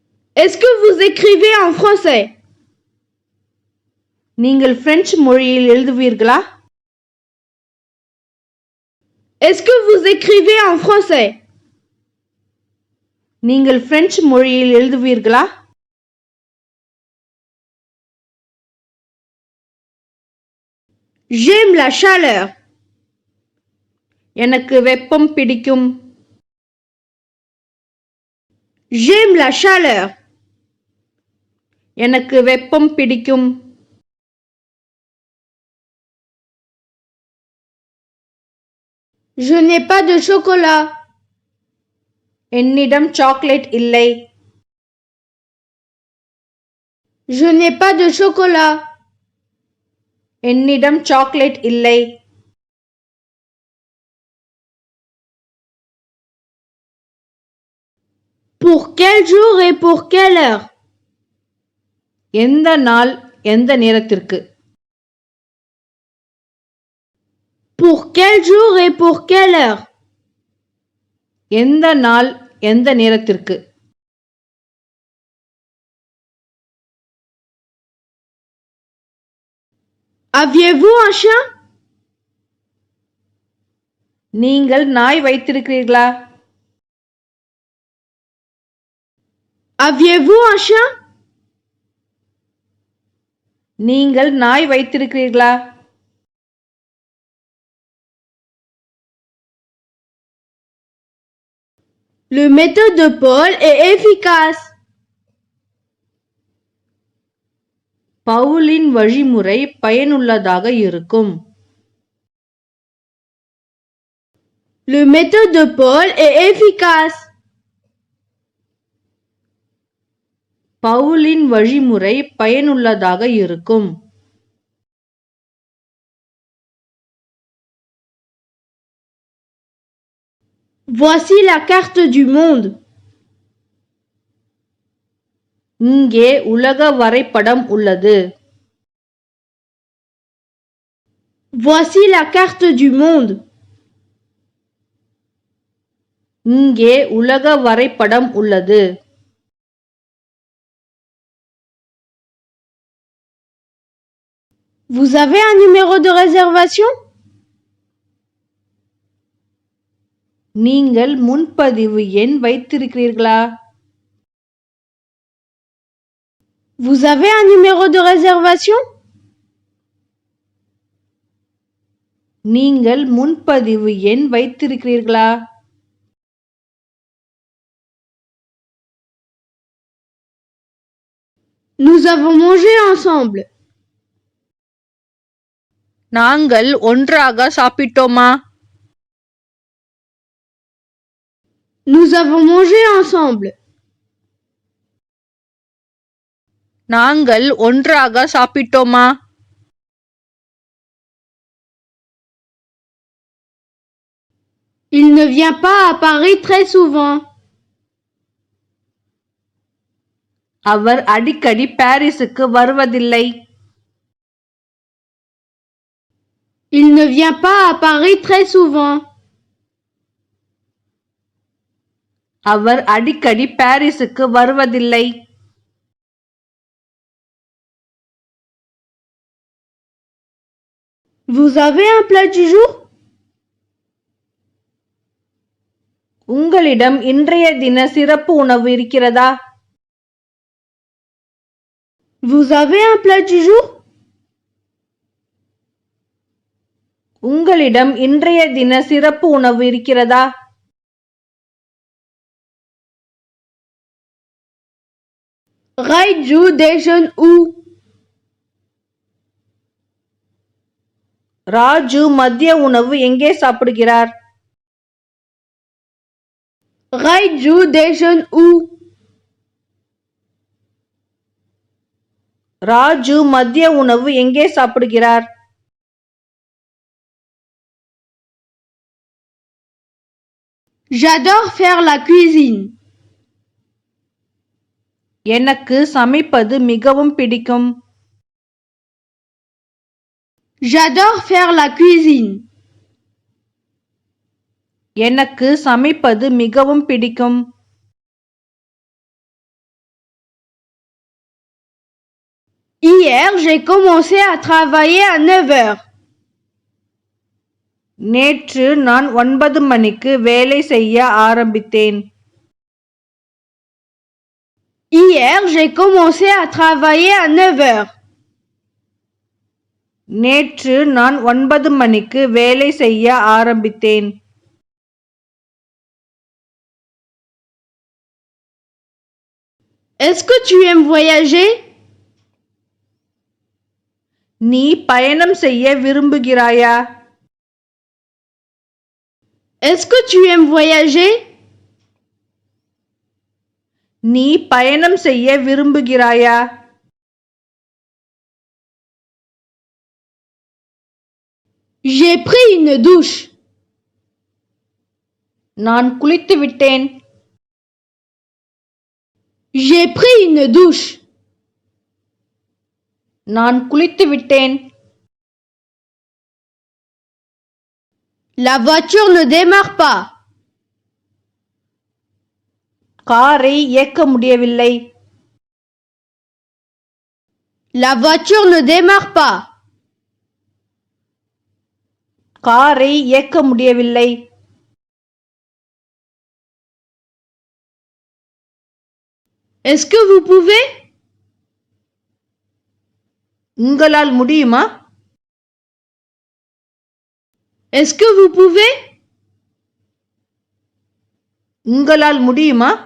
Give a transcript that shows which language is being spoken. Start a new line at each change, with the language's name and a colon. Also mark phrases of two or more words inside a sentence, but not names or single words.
French: Est-ce que vous écrivez en français?
Tamil: நீங்கள் பிரெஞ்சு மொழியில் எழுதுவீர்களா?
French: Est-ce que vous écrivez en français?
Tamil: நீங்கள் பிரெஞ்சு மொழியில் எழுதுவீர்களா?
French: J'aime la chaleur.
Tamil: எனக்கு வெப்பம் பிடிக்கும்.
French: J'aime la chaleur.
Tamil: எனக்கு வெப்பம் பிடிக்கும்.
French: Je n'ai pas de chocolat.
Tamil: என்னிடம் சாக்லேட் இல்லை.
French: Je n'ai pas de chocolat.
Tamil: என்னிடம் சாக்லேட் இல்லை.
French: Pour quel jour et pour quelle heure?
Tamil: எந்த நாள் எந்த நேரத்திற்கு?
French: Pour quel jour et pour quelle heure?
Tamil: எந்த நாள் எந்த நேரத்திற்கு?
French: Aviez-vous un chien?
Tamil: நீங்கள் நாய் வைத்திருக்கிறீர்களா?
French: Aviez-vous un chien?
Tamil: நீங்கள் நாய் வைத்திருக்கிறீர்களா?
French: Le méthode de Paul est efficace.
Tamil: பவுலின் வழிமுறை பயனுள்ளதாக இருக்கும்.
French: Le méthode de Paul est efficace.
Tamil: பவுலின் வழிமுறை பயனுள்ளதாக இருக்கும்.
French: Voici la carte du monde.
Tamil: இங்கே உலக வரைபடம் உள்ளது.
French: Voici la carte du monde.
Tamil: இங்கே உலக வரைபடம் உள்ளது.
French: Vous avez un numéro de réservation?
Tamil: நீங்கள் முன்பதிவு எண் வைத்திருக்கிறீர்களா?
French: Vous avez un numéro de réservation?
Tamil: நீங்கள் முன்பதிவு எண் வைத்திருக்கிறீர்களா?
French: Nous avons mangé ensemble.
Tamil: நாங்கள் ஒன்றாக சாப்பிட்டோமா?
French: Nous avons mangé ensemble.
Tamil: நாங்கள் ஒன்றாக சாப்பிட்டோமா?
French: Il ne vient pas à Paris très souvent.
Tamil: அவர் அடிக்கடி பாரிஸுக்கு வருவதில்லை.
French: Il ne vient pas à Paris très souvent.
Tamil: அவர் அடிக்கடி பாரிஸுக்கு வருவதில்லை.
French: Vous avez un plat du jour?
Tamil: உங்களிடம் இன்றைய தின சிறப்பு உணவு இருக்கிறதா?
French: Vous avez un plat du jour?
Tamil: உங்களிடம் இன்றைய தின சிறப்பு உணவு இருக்கிறதா?
French: Raiju déjeune où?
Tamil: ராஜு மதிய உணவு எங்கே சாப்பிடுகிறார்?
French: Raiju déjeune où?
Tamil: ராஜு மதிய உணவு எங்கே சாப்பிடுகிறார்?
French: J'adore faire la cuisine.
Tamil: எனக்கு சமைப்பது மிகவும் பிடிக்கும்.
French: J'adore faire la cuisine.
Tamil: எனக்கு சமைப்பது மிகவும் பிடிக்கும்.
French: Hier, j'ai commencé à travailler à 9 heures.
Tamil: நேற்று நான் 9 மணிக்கு வேலை செய்ய ஆரம்பித்தேன்.
French: Hier, j'ai commencé à travailler à 9 heures.
Tamil: நேற்று நான் 9 மணிக்கு வேலை செய்ய ஆரம்பித்தேன்.
French: Est-ce que tu aimes voyager?
Tamil: நீ பயணம் செய்ய விரும்புகிறாயா?
French: Est-ce que tu aimes voyager?
Tamil: நீ பயணம் செய்ய விரும்புகிறாயா?
French: J'ai pris une douche.
Tamil: நான் குளித்து விட்டேன்.
French: J'ai pris une douche.
Tamil: நான் குளித்து விட்டேன்.
French: La voiture ne démarre pas.
Tamil: காரை இயக்க முடியவில்லை.
French: La voiture ne démarre pas.
Tamil: காரை இயக்க முடியவில்லை.
French: Est-ce que vous pouvez?
Tamil: உங்களால் முடியுமா?
French: Est-ce que vous pouvez?
Tamil: உங்களால் முடியுமா?